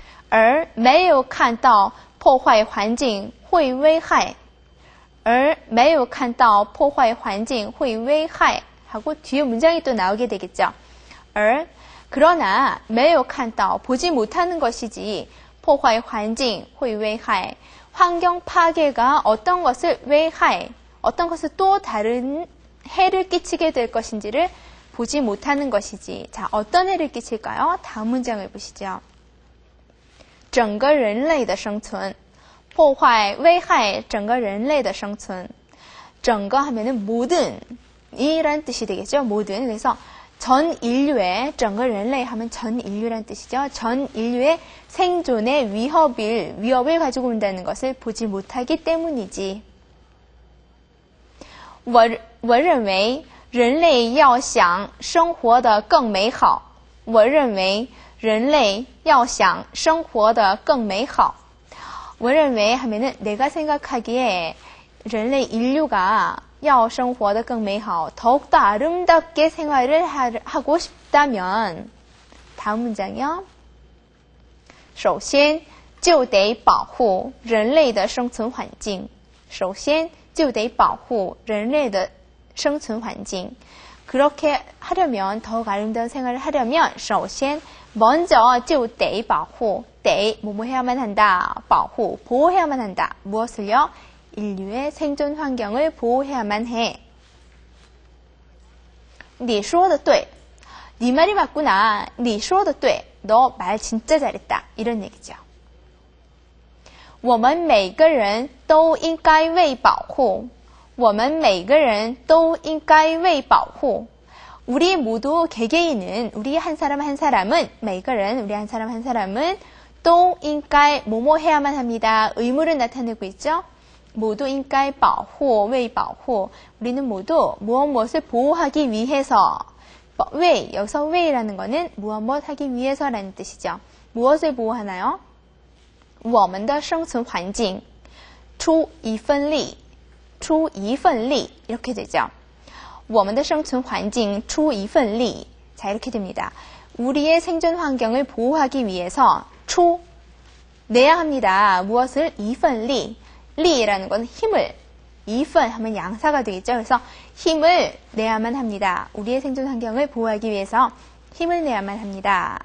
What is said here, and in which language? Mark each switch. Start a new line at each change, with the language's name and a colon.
Chinese: 而没有看到破坏环境会危害. 而没有看到破坏环境会危害.
Korean: 하고 뒤에 문장이 또 나오게 되겠죠.
Chinese: 而
Korean: 그러나
Chinese: 没有看到
Korean: 보지 못하는 것이지
Chinese: 破坏环境会危害.
Korean: 환경 파괴가 어떤 것을 危害, 어떤 것을 또 다른 해를 끼치게 될 것인지를 보지 못하는 것이지. 자, 어떤 해를 끼칠까요? 다음 문장을 보시죠.
Chinese: 整个人类的生存. 破坏危害整个人类的生存.
Korean: 整个 하면은 모든 이란 뜻이 되겠죠. 모든. 그래서 전 인류의
Chinese: 整个人类
Korean: 하면 전 인류란 뜻이죠. 전 인류의 생존의 위협을 가지고 온다는 것을 보지 못하기 때문이지.
Chinese: 我认为人类要想生活得更美好. 我认为人类要想生活得更美好. 我认为
Korean: 하면은 내가 생각하기에
Chinese: 人类
Korean: 인류가
Chinese: 要生活得更美好,
Korean: 더욱더 아름답게 생활을 하고 싶다면 다음 문장이요.
Chinese: 首先就得保护人类的生存环境. 首先就得保护人类的生存环境.
Korean: 그렇게 하려면, 더욱 아름다운 생활을 하려면
Chinese: 首先
Korean: 먼저
Chinese: 就得保护,
Korean: 得 뭐뭐 해야만 한다, 保护 보호해야만 한다. 무엇을요? 인류의 생존 환경을 보호해야만 해.
Chinese: 你说的对,
Korean: 네 말이 맞구나. 你说的对, 너 말 진짜 잘했다. 이런 얘기죠.
Chinese: 我们每个人都应该为保护. 我们每个人都应该为保护.
Korean: 우리 모두 개개인은, 우리 한 사람 한 사람은, 每个人, 우리 한 사람 한 사람은 都应该 뭐뭐 해야만 합니다. 의무를 나타내고 있죠. 모두
Chinese: 应该保护, 为保护.
Korean: 우리는 모두 무엇을 보호하기 위해서. 왜, 여기서 왜라는 거는 무엇 하기 위해서라는 뜻이죠. 무엇을 보호하나요?
Chinese: 我们的生存环境出一份力, 出一份力
Korean: 이렇게 되죠.
Chinese: 我们的生存环境出一份力.
Korean: 자, 이렇게 됩니다. 우리의 생존 환경을 보호하기 위해서 초 내야 합니다.
Chinese: 무엇을? 一份力.
Korean: 리라는 건 힘을, 一份 하면 양사가 되겠죠. 그래서 힘을 내야만 합니다. 우리의 생존 환경을 보호하기 위해서 힘을 내야만 합니다.